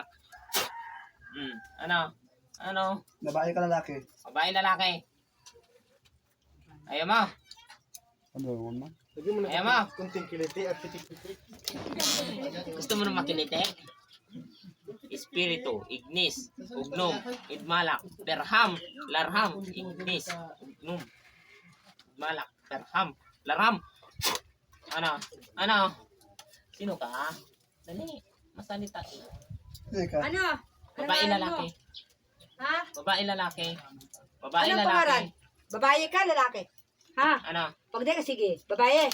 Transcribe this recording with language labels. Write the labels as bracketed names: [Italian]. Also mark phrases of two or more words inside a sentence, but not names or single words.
[Filipino] Ano? Ano? Babae ka lalaki? Babae, lalaki. Ayaw mo? Ano mo? Lagyan mo Ayaw mo? kunting kiliti at pitik-pitik. Gusto mo na makilite? Espiritu, [Latin] ignis, ugnum, idmalak, perham, larham, ignis, ugnum, idmalak, perham, larham. [Filipino] Ano? Ano? Sino ka? Dali, masalita. Teka. Ano? Babae, Ano lalaki. Ha? Babae, lalaki. Babae, Anong lalaki. pangalan? Babae ka lalaki. Ha? Ano? Pag di ka sige. Babae.